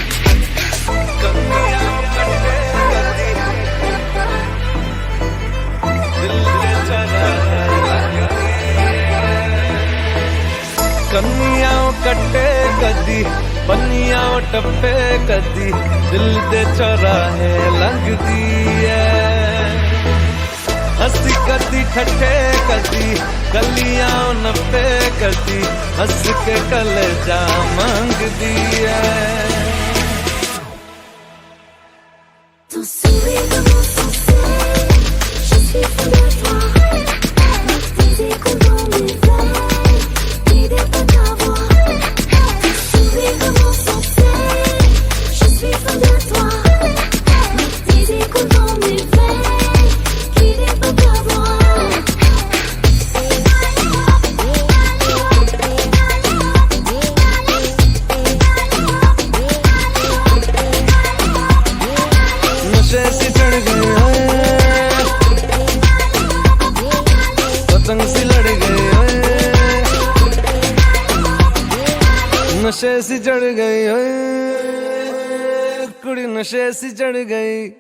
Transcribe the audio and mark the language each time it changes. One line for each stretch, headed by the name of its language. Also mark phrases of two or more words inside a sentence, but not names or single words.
Punjabi: ਕੰਨੀਆਂ ਕੱਟੇ ਕਦੀ ਬਨੀਆਂ ਟੱਪੇ ਕਦੀ ਦਿਲ ਦੇ ਚੌਰਾਹੇ ਲੰਘਦੀ ਹੈ। ਹੱਸੀ ਕਦੀ ਠੱਠੇ ਕਦੀ ਗਲੀਆਂ ਨੱਪੇ ਕਦੀ ਹੱਸ ਕੇ ਕਲੇਜਾ ਮੰਗਦੀ ਹੈ।
French: Ton sourire commence sans cesse, je suis fou de toi. Avec tes échos dans mes veines, l'idée de t'avoir. Ton sourire commence sans cesse, je suis fou de toi. Avec tes échos dans mes veines, l'idée de t'avoir.
Hindi: नशे सी चढ़ गई, ओए पतंग सी लड़ गई, ओए नशे सी चढ़ गई, ओए कुड़ी नशे सी चढ़ गई।